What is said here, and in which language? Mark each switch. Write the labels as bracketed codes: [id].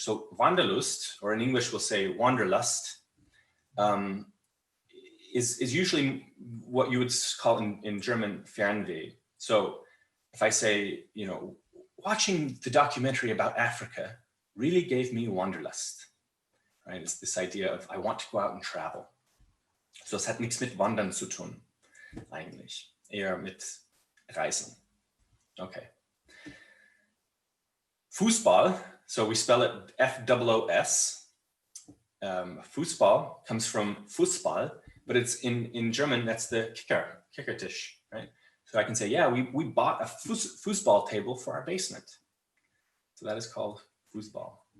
[en] So Wanderlust, or in English we'll say Wanderlust, is usually what you would call in German Fernweh. So if I say, watching the documentary about Africa really gave me Wanderlust, right? It's this idea of, I want to go out and travel. [de] So es hat nichts mit Wandern zu tun, eigentlich. Eher mit Reisen. Okay. [en] Fußball, so we spell it F-O-O-S. Fußball comes from Fußball, but it's in German, that's the Kickertisch, right? So I can say, yeah, we bought a Fußball table for our basement. So that is called Fußball.